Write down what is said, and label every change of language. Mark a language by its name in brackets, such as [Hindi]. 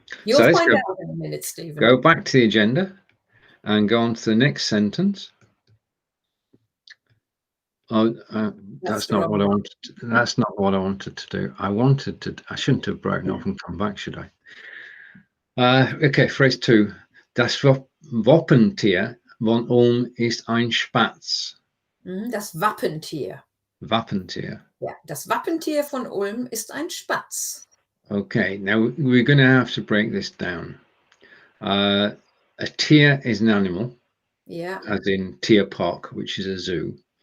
[English] You'll find out in a minute, Steven. Go back to the agenda and go on to the next sentence. Oh, that's not what I wanted. That's not what I wanted to do. I shouldn't have broken off and come back, should I? Okay, phrase 2. [German] Das Wappentier von Ulm ist ein Spatz. Das Wappentier. Wappentier. Ja, das Wappentier von Ulm ist ein Spatz. [English] Okay, now we're going to have to break this down. A tier is an animal, [German] Ja. [English] as in Tierpark, which is a zoo.